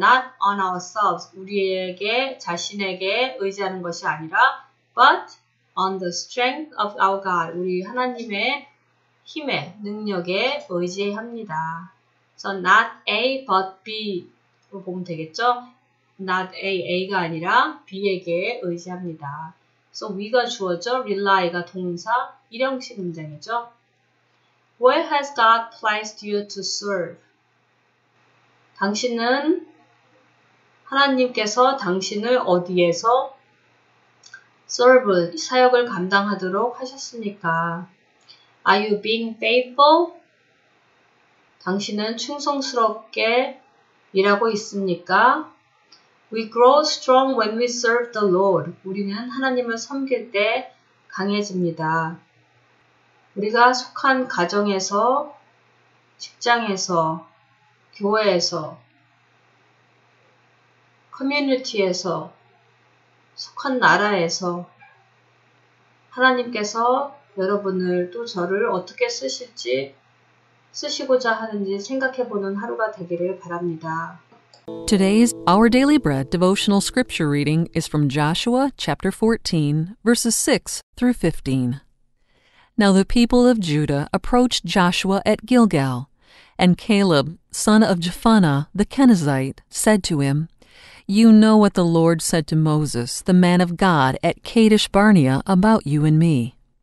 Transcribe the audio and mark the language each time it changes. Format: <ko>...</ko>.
<en>Not on ourselves,</en> <ko>우리에게 자신에게 의지하는 것이 아니라</ko> <en>but on the strength of our God,</en> <ko>우리 하나님의 힘에, 능력에 의지합니다.</ko> <en>So not A but B로</en> <ko>보면 되겠죠? Not A가 아니라 B에게 의지합니다. So we가 주어져, rely가 동사, 일형식 문장이죠.</ko> <en>Where has God placed you to serve? 당신은</en> <ko>하나님께서 당신을 어디에서 serve, 사역을 감당하도록 하셨습니까?</ko> <en>Are you being faithful?</en> <ko>당신은 충성스럽게 일하고 있습니까?</ko> <en>We grow strong when we serve the Lord.</en> <ko>우리는 하나님을 섬길 때 강해집니다. 우리가 속한 가정에서, 직장에서, 교회에서, 커뮤니티에서, 속한 나라에서 하나님께서 여러분을 또 저를 어떻게 쓰시고자 하는지 생각해보는 하루가 되기를 바랍니다.</ko> <en>Today's Our Daily Bread devotional scripture reading is from Joshua chapter 14, verses 6 through 15. Now the people of Judah approached Joshua at Gilgal, and Caleb, son of Jephunneh the Kenizzite, said to him, You know what the Lord said to Moses, the man of God, at Kadesh Barnea about you and me.</en>